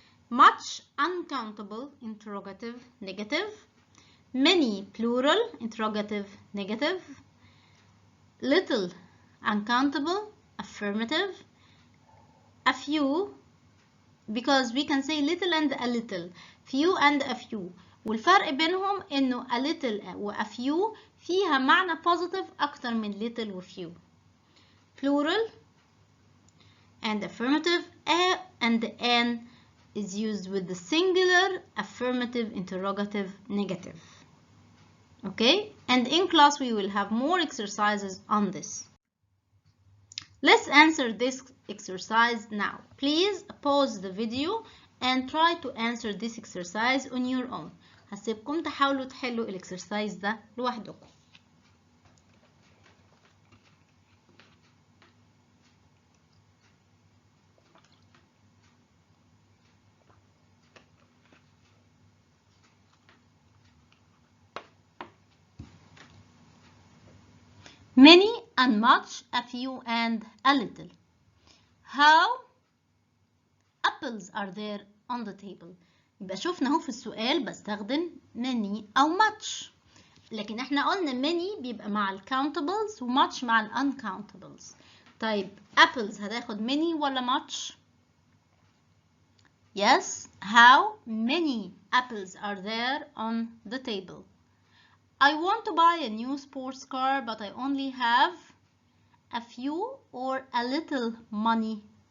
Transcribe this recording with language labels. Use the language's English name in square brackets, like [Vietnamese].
[English] Much, uncountable, interrogative, negative. Many, plural, interrogative, negative. Little, uncountable, affirmative. A few, because we can say little and a little. Few and a few. [Arabic] والفرق بينهم إنه a little و a few فيها معنى positive أكتر من little و few. [English] Plural and affirmative. A and an is used with the singular, affirmative, interrogative, negative. Okay? And in class we will have more exercises on this. Let's answer this exercise now. Please pause the video and try to answer this exercise on your own. [Arabic] هسيبكم تحاولوا تحلوا الاكسرسايز ده لوحدكم. [English] Many and much, a few and a little. How apples are there on the table. [Arabic] يبقى شفنا اهو في السؤال بستخدم many أو much. لكن احنا قلنا many بيبقى مع ال countables و much مع ال uncountables. طيب apples هتاخد many ولا much؟ Yes. [English] How many apples are there on the table? I want to buy a new sports car, but I only have a few or a little money.